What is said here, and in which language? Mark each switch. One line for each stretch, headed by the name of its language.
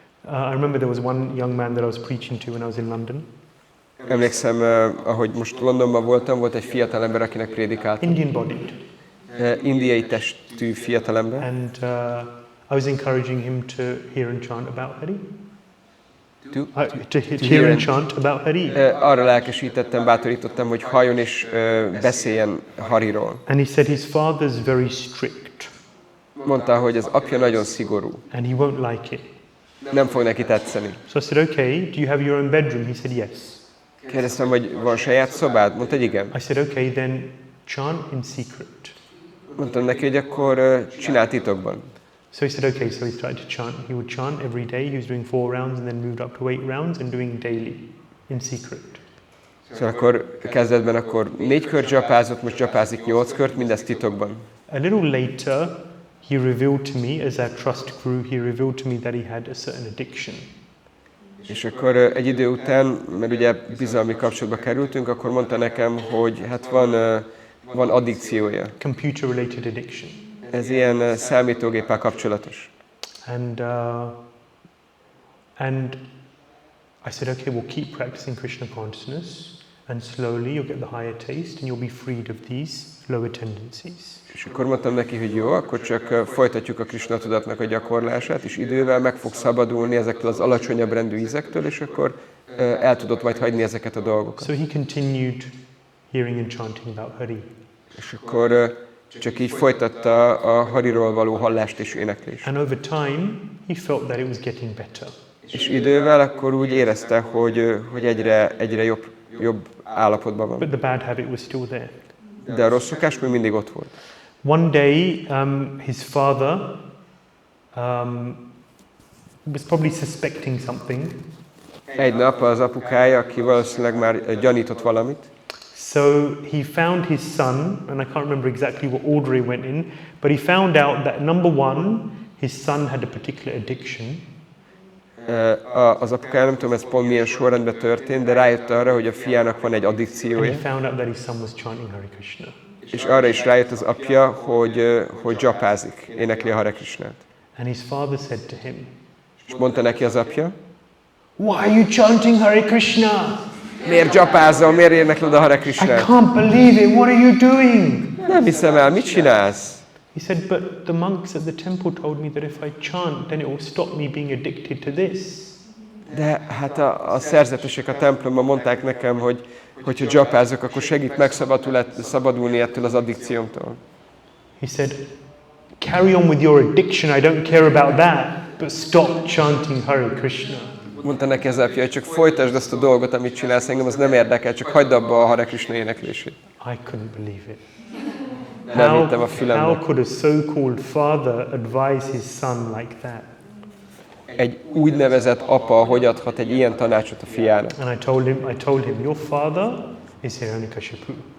English: I remember there was one young man that I was preaching to when I was in London.
Hungarian: Emlékszem, ahogy most Londonban voltam, volt egy fiatal ember, akinek prédikáltam.
English: Indian bodied.
Hungarian: Indiai testű fiatalember.
English: And I was encouraging him to hear and chant about Hari. To hear and chant about Hari.
Hungarian: Arra lelkesítettem, bátorítottam, hogy halljon és beszéljen Hariról.
English: And he said his father's very strict.
Hungarian: Mondta, hogy az apja nagyon szigorú.
English: And he won't like it.
Hungarian: Nem fog neki tetszeni.
English: So I said, okay, do you have your own bedroom? He said, yes.
Hungarian: Kérdeztem, hogy van saját szobád? Mondta, hogy igen.
English: I said, okay, then chant in secret.
Hungarian: Mondtam neki, hogy akkor csinál titokban.
English: So he said, okay, so he started to chant. He would chant every day. He was doing 4 rounds and then moved up to 8 rounds and doing daily in secret.
Hungarian: Szóval akkor kezdetben akkor 4 kört dzsapázott, most dzsapázik 8 kört, mindezt titokban.
English: A little later, he revealed to me, as our trust grew, he revealed to me that he had a certain addiction.
Hungarian: És akkor egy idő után, mert ugye bizalmi kapcsolatba kerültünk, akkor mondta nekem, hogy hát van addikciója.
English: Computer-related addiction.
Hungarian: Ez ilyen számítógéppel kapcsolatos.
English: And I said, okay, we'll keep practicing Krishna consciousness, and slowly you'll get the higher taste, and you'll be freed of these lower tendencies.
Hungarian: És akkor mondtam neki, hogy jó, akkor csak folytatjuk a Krishna tudatnak a gyakorlását, és idővel meg fog szabadulni ezektől az alacsonyabb rendű ízektől, és akkor el tudott majd hagyni ezeket a dolgokat.
English: So he continued hearing and chanting about Hari.
Hungarian: És akkor csak így folytatta a Hariról való hallást és éneklést.
English: And over time, he felt that it was getting better.
Hungarian: És idővel akkor úgy érezte, hogy egyre jobb állapotban van.
English: But the bad habit was still there.
Hungarian: De a rossz szokás még mindig ott volt.
English: One day, his father was probably suspecting something.
Hungarian: Egy nap az apukája, aki valószínűleg már gyanított valamit.
English: So he found his son, and I can't remember exactly what order he went in, but he found out that number one, his son had a particular addiction.
Hungarian: Az apukája, nem tudom, ez pont milyen sorrendben történt, de rájött arra, hogy a fiának van egy
English: And
Hungarian: addikciója.
English: he found out that his son was chanting Hare Krishna.
Hungarian: És arra is rájött az apja, hogy dzsapázik, énekli a Hare Krishnát.
English: And his father said to him,
Hungarian: És mondta neki az apja,
English: why are you chanting Hare Krishna?
Hungarian: miért dzsapázol, miért énekled a Hare
English: I
Hungarian: Krishnát?
English: can't believe it. What are you doing?
Hungarian: Nem hiszem el, mit csinálsz?
English: He said, but the monks at the temple told me that if I chant, then it will stop me being addicted to this.
Hungarian: De hát a szerzetesek a templomban mondták nekem, hogy hogyha dzsapázok, akkor segít megszabadulni ettől az addikciómtól.
English: He said, carry on with your addiction. I don't care about that, but stop chanting Hare Krishna.
Hungarian: Mondta neki az apja, hogy csak folytasd azt a dolgot, amit csinálsz, engem az nem érdekel, csak hagyd abba a Hare Krishna éneklését.
English: I couldn't believe it.
Hungarian: Nem hittem a fülembe.
English: How could a so-called father advise his son like that?
Hungarian: Egy úgynevezett apa hogy adhat egy ilyen tanácsot a fiának?
English: And I told him, your father is Hiranyakashipu.